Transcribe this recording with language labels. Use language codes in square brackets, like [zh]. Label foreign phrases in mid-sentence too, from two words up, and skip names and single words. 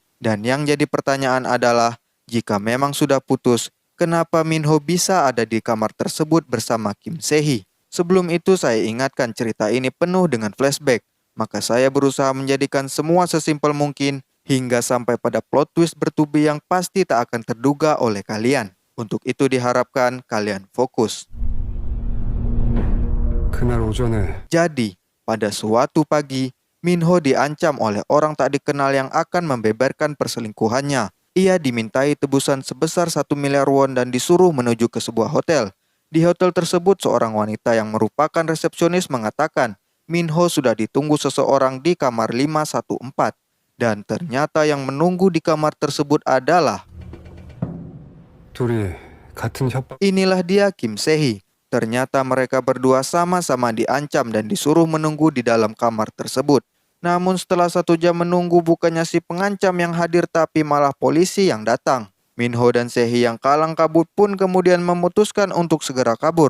[id] Dan yang jadi pertanyaan adalah, jika memang sudah putus, kenapa Min-ho bisa ada di kamar tersebut bersama Kim Se-hee? Sebelum itu saya ingatkan cerita ini penuh dengan flashback. Maka saya berusaha menjadikan semua sesimpel mungkin hingga sampai pada [en] plot twist [id] bertubi yang pasti tak akan terduga oleh kalian. Untuk itu diharapkan kalian fokus. [ko] 그날 오전에 [id] Jadi, pada suatu pagi, Min-ho diancam oleh orang tak dikenal yang akan membeberkan perselingkuhannya. Ia dimintai tebusan sebesar 1 miliar won dan disuruh menuju ke sebuah hotel. Di hotel tersebut, seorang wanita yang merupakan resepsionis mengatakan Min-ho sudah ditunggu seseorang di kamar 514. Dan ternyata yang menunggu di kamar tersebut adalah [ko] 둘이 같은 협박 [id] inilah dia Kim Se-hee. Ternyata mereka berdua sama-sama diancam dan disuruh menunggu di dalam kamar tersebut. Namun setelah 1 jam menunggu bukannya si pengancam yang hadir tapi malah polisi yang datang. Min-ho dan Se-hee yang kalang kabut pun kemudian memutuskan untuk segera kabur.